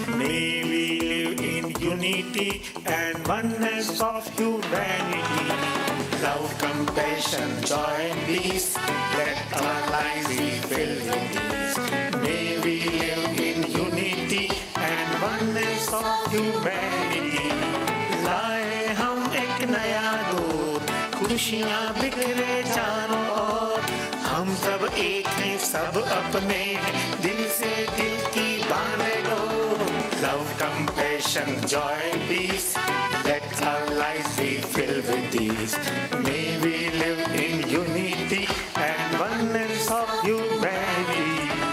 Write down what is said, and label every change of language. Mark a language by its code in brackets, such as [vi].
[en] May we live in unity and oneness of humanity. Love, compassion, joy, and peace, let our lives be filled with these. May we live in unity and oneness of humanity. [hi] लाए हम एक नया दौर, खुशियाँ बिखरे चारों ओर, हम सब एक हैं, सब अपने हैं, दिल से दिल की बांधे लो. [en] Love, compassion, joy, peace, let our lives be filled with these. May we live in unity and oneness of humanity.